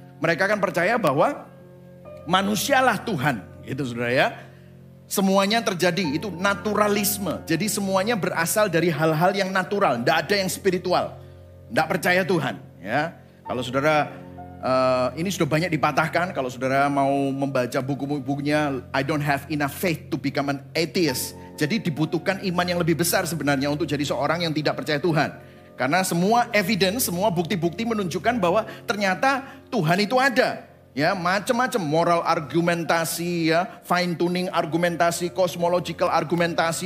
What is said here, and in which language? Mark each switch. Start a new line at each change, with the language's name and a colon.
Indonesian: Mereka kan percaya bahwa manusialah Tuhan. Gitu saudara ya. Semuanya terjadi, itu naturalisme. Jadi semuanya berasal dari hal-hal yang natural. Tidak ada yang spiritual. Tidak percaya Tuhan. Ya. Kalau saudara, ini sudah banyak dipatahkan. Kalau saudara mau membaca buku-bukunya,
English: I don't have enough faith to become an atheist.
Indonesian: Jadi dibutuhkan iman yang lebih besar sebenarnya untuk jadi seorang yang tidak percaya Tuhan. Karena semua evidence, semua bukti-bukti menunjukkan bahwa ternyata Tuhan itu ada. Ya, macam-macam moral argumentasi, ya, fine tuning argumentasi, cosmological argumentasi.